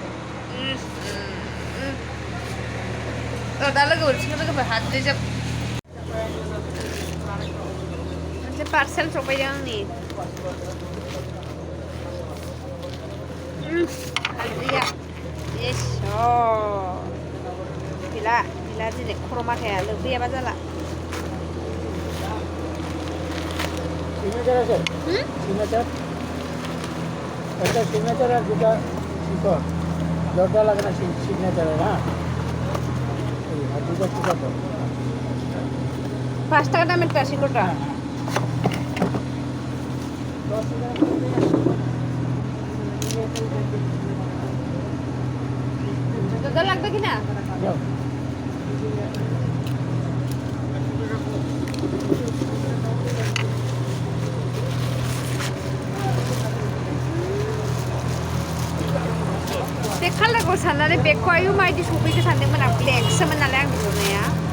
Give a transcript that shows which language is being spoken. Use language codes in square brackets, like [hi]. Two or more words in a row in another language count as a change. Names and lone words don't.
[brx] दा लोगो मोनसेखौ लोगोफोर हाद्रिजोब मोनसे पार्सेल सफैदों आंनि हाद्रिया गैला दिनै खर' माथाया लोबैयाबा जाला [bn] सिग्नेचर আছে सिग्नेचर একটা সিগনেচার আর দুটো শিকড় জোরটা লাগে না সিগনেচারে না আর দুটো শিকড় 5 টাকা দামের টা শিকড়টা দাদা লাগবে কি না [brx] खालारखौ साननानै बेगखौ आयु मायदि सफैखो सानदोंमोन आं ब्लेकसोमोन नालाय आं नुनाया